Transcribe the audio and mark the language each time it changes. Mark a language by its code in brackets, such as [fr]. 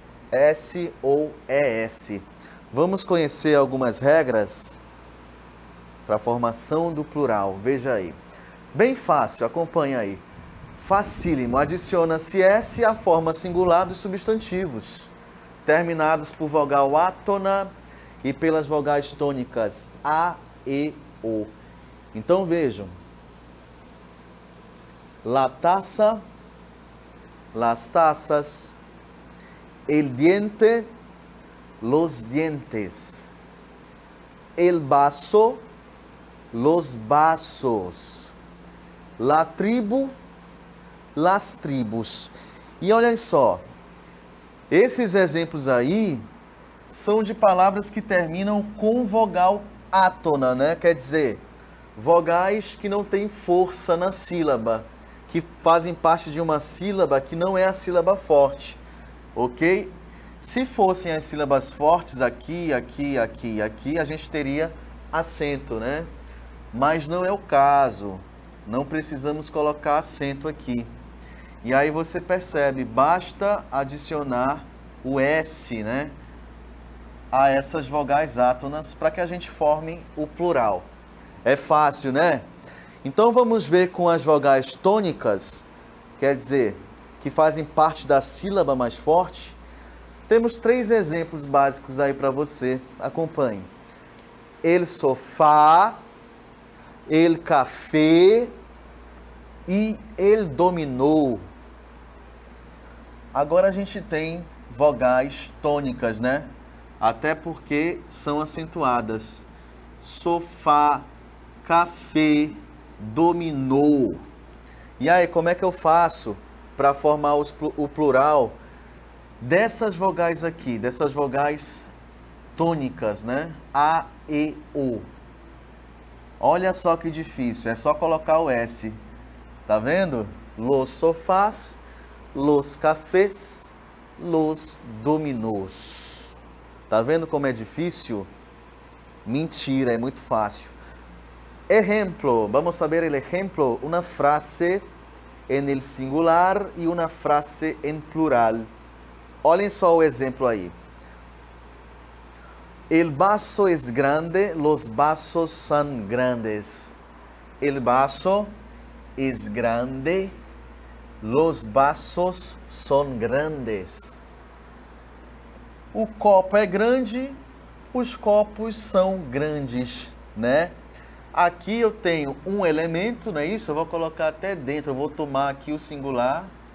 [pt] S ou ES. Vamos conhecer algumas regras para a formação do plural. Veja aí. Bem fácil, acompanha aí. Facílimo. Adiciona-se S à forma singular dos substantivos, terminados por vogal átona e pelas vogais tônicas A, E, O. Então vejam. [es] La taza, las tazas, el diente, los dientes, el vaso, los vasos, la tribu, las tribos. [pt] E olha só, esses exemplos aí são de palavras que terminam com vogal átona, né? Quer dizer, vogais que não têm força na sílaba, que fazem parte de uma sílaba que não é a sílaba forte, ok? Se fossem as sílabas fortes aqui, aqui, aqui, aqui, a gente teria acento, né? Mas não é o caso, não precisamos colocar acento aqui. E aí você percebe, basta adicionar o S, né, a essas vogais átonas para que a gente forme o plural. É fácil, né? Então vamos ver com as vogais tônicas, quer dizer, que fazem parte da sílaba mais forte. Temos 3 exemplos básicos aí para você. Acompanhe. [es] El sofá, el café e el dominó. [pt] Agora a gente tem vogais tônicas, né? Até porque são acentuadas. Sofá, café, dominó. E aí, como é que eu faço para formar o plural dessas vogais aqui, dessas vogais tônicas, né? A, E, O. Olha só que difícil, é só colocar o S. Tá vendo? [es] Los sofás, los cafés, los dominós. [pt] Tá vendo como é difícil? Mentira, é muito fácil. [es] Ejemplo, vamos a ver el ejemplo, una frase en el singular y una frase en plural. [pt] Olhem só o exemplo aí. [es] El vaso es grande, los vasos son grandes. El vaso es grande, los vasos son grandes. [pt] O copo é grande, os copos são grandes, né? Aqui eu tenho um elemento, não é isso? Eu vou colocar até dentro, eu vou tomar aqui o singular.